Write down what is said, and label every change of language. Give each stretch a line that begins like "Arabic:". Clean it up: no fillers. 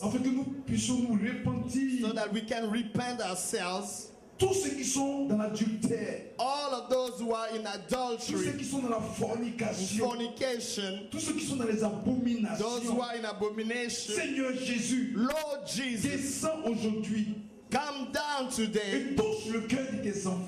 French: afin que nous puissions nous repentir.
English: so that we can repent ourselves.
French: Tous ceux qui sont dans l'adultère,
English: All of those who are in
French: tous ceux
English: adultery,
French: qui sont dans la
English: in
French: fornication,
English: fornication,
French: tous ceux qui sont dans les
English: those who
French: abominations.
English: are in abomination,
French: Seigneur Jésus,
English: Lord Jesus,
French: descends aujourd'hui
English: come down today
French: et touche le cœur de tes enfants.